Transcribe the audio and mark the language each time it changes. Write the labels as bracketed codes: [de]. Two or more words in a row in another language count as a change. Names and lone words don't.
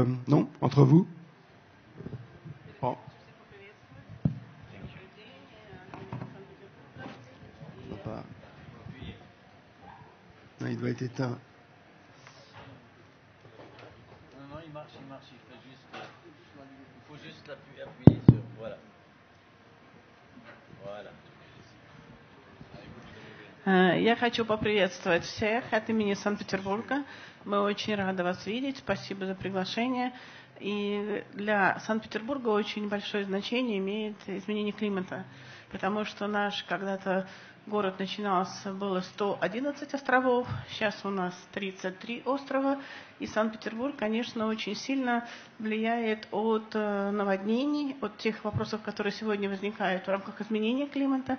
[fr] non, entre vous. Bon. Non, il doit être éteint. Non, il marche. Il faut juste appuyer sur... Voilà. [ru] Я хочу поприветствовать всех от имени Санкт-Петербурга. Мы очень рады вас видеть. Спасибо за приглашение. И для Санкт-Петербурга очень большое значение имеет изменение климата, потому что наш когда-то город начинался, было 111 островов, сейчас у нас 33 острова, и Санкт-Петербург, конечно, очень сильно влияет от наводнений, от тех вопросов, которые сегодня возникают в рамках изменения климата.